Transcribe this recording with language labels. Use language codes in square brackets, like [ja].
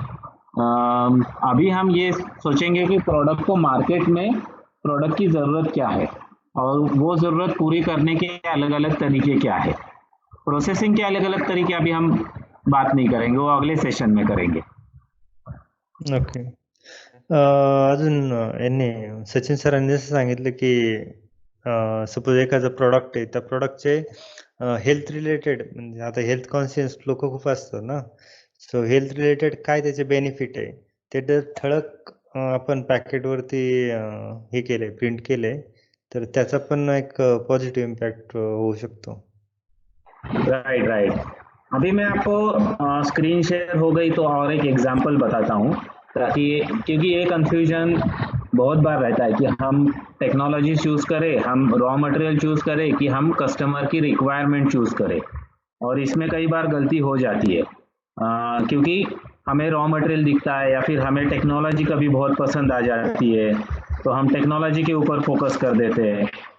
[hi] अभी हम ये सोचेंगे कि प्रोडक्ट को मार्केट में प्रोडक्ट की ज़रूरत क्या है और वो ज़रूरत पूरी करने के अलग अलग तरीके क्या है। प्रोसेसिंग के अलग अलग तरीके अभी हम बात नहीं करेंगे, वो अगले सेशन में करेंगे। [en] Okay. [mr] अजून यांनी सचिन सरांनी जसं सांगितलं की सपोज एखादं प्रॉडक्ट आहे, त्या प्रॉडक्टचे हेल्थ रिलेटेड, म्हणजे आता हेल्थ कॉन्शियस लोक खूप असतात ना, सो हेल्थ रिलेटेड काय त्याचे बेनिफिट आहे ते जर ठळक आपण पॅकेटवरती हे केले, प्रिंट केले, तर त्याचा पण एक पॉझिटिव्ह इम्पॅक्ट होऊ शकतो. [en] Right right. [hi] अभी मैं आपको स्क्रीन शेयर हो गई तो और एक एग्जांपल बताता हूँ, ताकि क्योंकि ये कंफ्यूजन बहुत बार रहता है कि हम टेक्नोलॉजी चूज करें, हम रॉ मटेरियल चूज करें कि हम कस्टमर की रिक्वायरमेंट चूज करें, और इसमें कई बार गलती हो जाती है क्योंकि हमें रॉ मटेरियल दिखता है या फिर हमें टेक्नोलॉजी कभी बहुत पसंद आ जाती है, तो हम टेक्नोलॉजी के ऊपर फोकस कर देते हैं।